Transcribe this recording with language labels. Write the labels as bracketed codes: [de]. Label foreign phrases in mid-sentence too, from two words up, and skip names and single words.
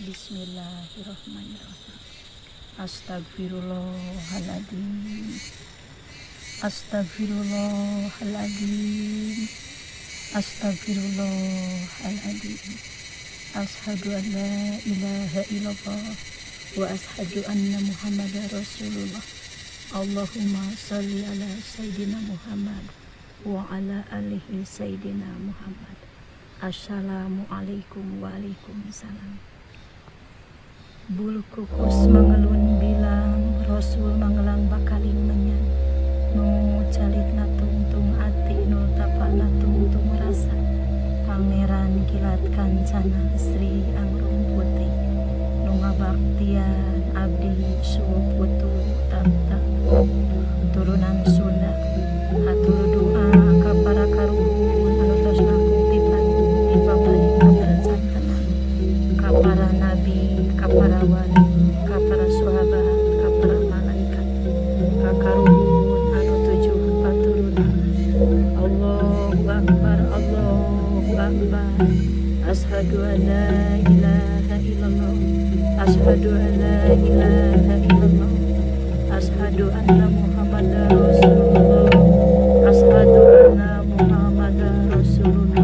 [ar] بسم الله الرحمن الرحيم أستغفر الله العظيم. Astagfirullahaladzim. Astagfirullahaladzim. أشهد أن لا إله إلا الله وأشهد أن محمدا رسول الله. اللهم صل على سيدنا محمد وعلى آله سيدنا محمد. السلام عليكم وعليكم السلام. [su] Bulu kukus mengelun bilang Rasul mangelang bakaling menyan nu calit na tungtung ati nu tapana tungtung rasa pangeran kilat kancana Sri Angrum Putih nu ngabaktian abdi suwu putu tamta turunan Sunda hatur doa ka para karuhun anu tos ngakutipan dipabalik kabercan tenang ka para nabi, ka para wali, ka para sahabat, ka para malaikat, ka karuhun anu tujuh paturunan. [ar] الله أكبر الله أكبر. أشهد أن لا إله إلا الله أشهد أن لا إله إلا الله أشهد أن محمدا رسول الله أشهد أن محمدا رسول الله.